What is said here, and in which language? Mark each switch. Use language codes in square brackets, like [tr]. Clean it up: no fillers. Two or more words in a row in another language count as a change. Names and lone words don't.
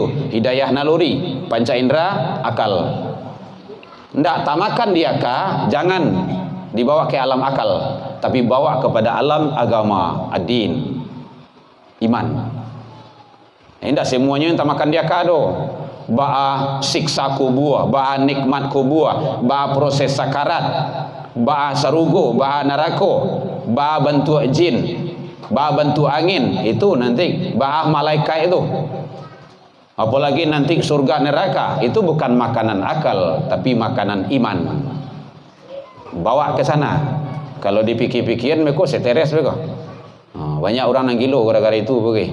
[id] Hidayah naluri, panca indera, akal. Tidak tamakan di akal, jangan dibawa ke alam akal, tapi bawa kepada alam agama, ad-din, iman. Tidak semuanya yang tamakan di akal do. [min] Ba'a siksa kubur, ba'a nikmat kubur, ba'a proses sakarat, ba'a sarugo, ba'a neraka, ba'a bentuk jin, ba'a bentuk angin, itu nanti ba'a malaikat itu. [id] Apalagi nanti surga neraka, itu bukan makanan akal, tapi makanan iman. Bawa ke sana. Kalau dipikir-pikirin mereka seteres mereka. Banyak orang yang gilo gara-gara itu begini.